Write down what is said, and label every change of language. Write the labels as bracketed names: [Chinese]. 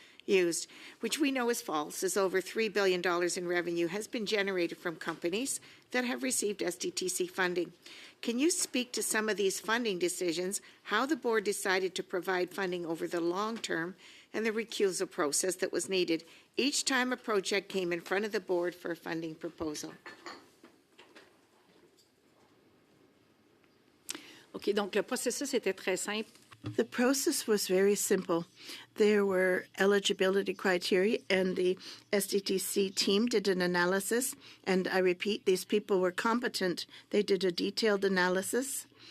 [English] used, which we know is false, as over $3 billion in revenue has been generated from companies that have received SDTC funding. Can you speak to some of these funding decisions, how the board decided to provide funding over the long term, and the recusal process that was needed each time a project came in front of the board for a funding proposal? [French] OK, donc le processus était très simple. [English] The process was very simple. There were eligibility criteria, and the SDTC team did an analysis. And I repeat, these people were competent. They did a detailed analysis.